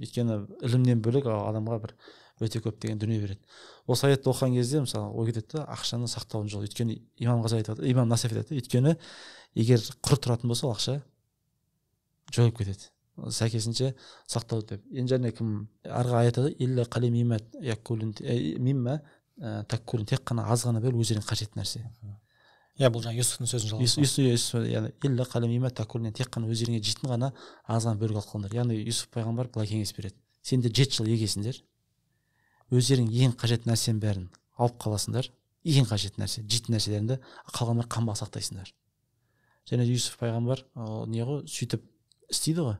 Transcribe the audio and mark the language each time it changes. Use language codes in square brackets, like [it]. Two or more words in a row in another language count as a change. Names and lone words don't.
[kk] Өйткені ілімнен бөлек адамға бір өте көп деген дүние береді. Осы аятты оқыған кезде мысалы ой кетеді да ақшаны сақтаудың жолы. Өйткені имам Насафи айтады, өйткені егер құр тұратын болса ақша жойып кетеді. Сәйкесінше сақтау деп. Енді және кім арғы аятта [ar] إلا قليلا مما تأكلون [kk] тек қана аз ғана бөл өздеріне қажет нәрсе. Иә, бұл жаңа Юсуфтың сөзін жалғастыру. Яғни [ar] إلا قليلا مما تأكلون [kk] тек қана өздеріңе жейтін ғана аз ғана бөлік алып қалыңдар. Яғни Юсуф пайғамбар былай кеңес береді. Сендер 7 жыл егесіңдер. Өздерің ең қажет нәрсенің бәрін алып қаласыңдар. Ең қажет нәрсе, жейтін нәрселеріңді қалған бір қамбаға сақтайсыңдар. Және Юсуф пайғамбар не ғой сөйтіп істейді ғой.